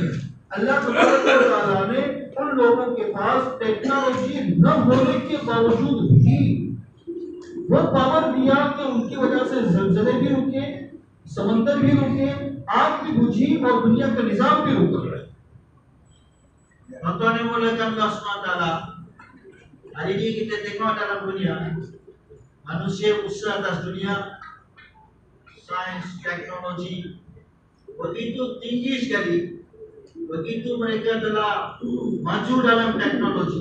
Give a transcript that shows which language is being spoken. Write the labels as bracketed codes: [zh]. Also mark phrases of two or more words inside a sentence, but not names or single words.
[ar] الله تبارك وتعالى [hi] ने उन लोगों के पास टेक्नोलॉजी न होने के बावजूद भी वो पावर दिया कि उनकी वजह से ज़लज़ले भी रुके, समंदर भी रुके, आग भी बुझी और दुनिया का निजाम भी रुका। [ms] Tuan-tuan yang muliakan Allah SWT, hari ini kita tengok dalam dunia, manusia usaha atas dunia, sains, teknologi begitu tinggi sekali. Begitu mereka telah maju dalam teknologi.